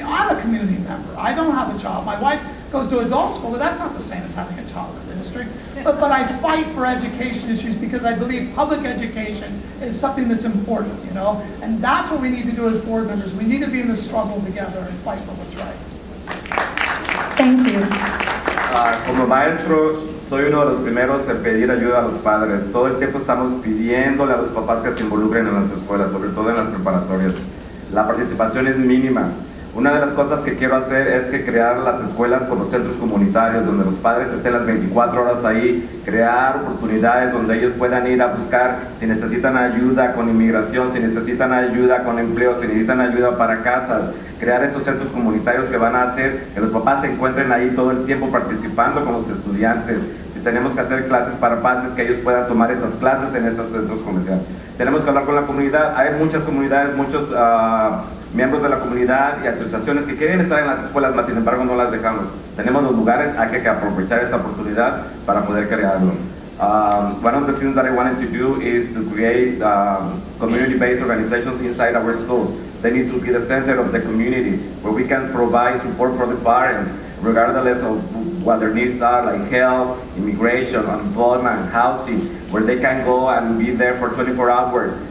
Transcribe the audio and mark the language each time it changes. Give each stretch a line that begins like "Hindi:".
English: I'm a community member. I don't have a child. My wife goes to adult school, but that's not the same as having a child in the district. But I fight for education issues because I believe public education is something that's important, you know? And that's what we need to do as board members. We need to be in the struggle together and fight for what's right. Thank you.
Spanish: Como maestro, soy uno de los primeros en pedir ayuda a los padres. Todo el tiempo estamos pidiéndole a los papás que se involucren en las escuelas, sobre todo en las preparatorias. La participación es mínima. Una de las cosas que quiero hacer es que crear las escuelas con los centros comunitarios, donde los padres estén las 24 horas ahí, crear oportunidades donde ellos puedan ir a buscar si necesitan ayuda con inmigración, si necesitan ayuda con empleo, si necesitan ayuda para casas, crear esos centros comunitarios que van a hacer que los papás se encuentren ahí todo el tiempo participando con los estudiantes. Si tenemos que hacer clases para padres, que ellos puedan tomar esas clases en esos centros comerciales. Tenemos que hablar con la comunidad. Hay muchas comunidades, muchos miembros de la comunidad y asociaciones que quieren estar en las escuelas, mas sin embargo no las dejamos. Tenemos los lugares, hay que aprovechar esa oportunidad para poder crearlo.
English: One of the things that I wanted to do is to create community-based organizations inside our schools. They need to be the center of the community where we can provide support for the parents, regardless of what their needs are, like health, immigration, unemployment, housing, where they can go and be there for 24 hours.